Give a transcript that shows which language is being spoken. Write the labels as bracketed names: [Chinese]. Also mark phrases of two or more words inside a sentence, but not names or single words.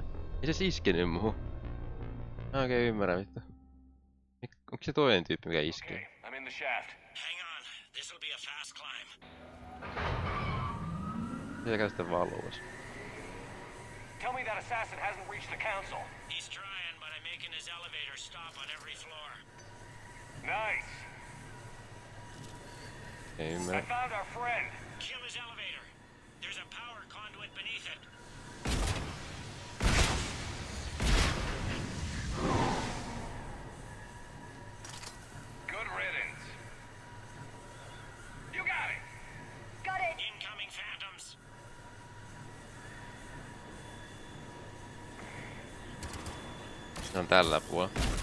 [Finnish] Ei se iskenyt muuhun. Mä oikein ymmärrä vittu. Onko se toinen tyyppi mikä iskee? [English] I'm in the shaft. Hang on. This'll be a fast climb. [Finnish] Mitä käy sitten valuus? [English] Tell me that assassin hasn't reached the council. He's trying, but I'm making his elevator stop on every floor. Nice. Ei I ymmärrä. found our friend. Kill his elevator. There's a power conduit beneath it. Good riddance. You got it. Got it. Incoming phantoms. [Finnish] Se on tällä puolella.